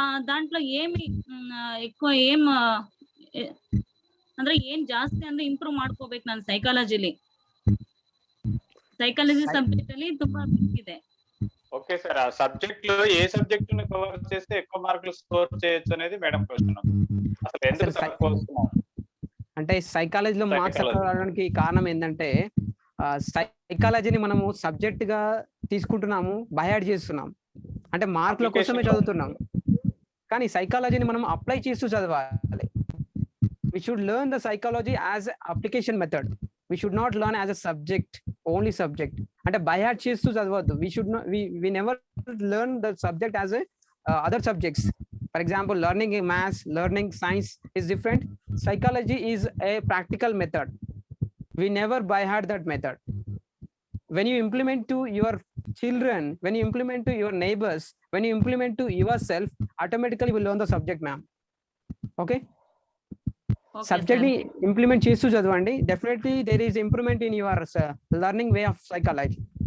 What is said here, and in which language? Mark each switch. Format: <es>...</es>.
<te>దాంట్లో ఏమి ఎక్కువ</te> <kn>ಅಂದ್ರೆ ಏನ್ ಜಾಸ್ತಿ ಅಂದ್ರೆ ಇಂಪ್ರೂವ್ ಮಾಡ್ಕೋಬೇಕು ನಾನು ಸೈಕಾಲಜಿ ಸಬ್ಜೆಕ್ಟ್ ಅಲ್ಲಿ ತುಂಬಾ ವೀಕ್ ಇದೆ.</kn> <te>ఓకే సార్, ఆ సబ్జెక్ట్ లో ఏ సబ్జెక్ట్ ని కవర్ చేస్తే ఎక్కువ మార్కులు స్కోర్ చేయొచ్చు అనేది మేడం క్వశ్చన్. అసలు ఎందుకు తక్కువ వస్తున్నాం అంటే సైకాలజీలో మార్క్స్ తక్కువ రావడానికి కారణం ఏంటంటే సైకాలజీని మనము సబ్జెక్ట్ గా తీసుకుంటున్నాము, బయాడ్ చేస్తున్నాం. అంటే మార్కుల కోసమే చదువుతున్నాం, కానీ సైకాలజీని మనం అప్లై చేస్తూ చదవాలి.</te> <en>We should learn the psychology as an application method. We should not learn as a subject, only subject.</en> <te>అంటే by heart చేస్తూ చదవద్దు.</te> <en>We never learn the subject as a other subjects. For example, learning maths, learning science is different. Psychology is a practical method. We never by heart that method. When you implement to your children, when you implement to your neighbors, when you implement to yourself, automatically you will learn the subject, ma'am.</en> <te>Okay? Subject ని implement చేస్తూ చదవండి.</te> <en>Definitely there is improvement in your learning way of psychology.</en>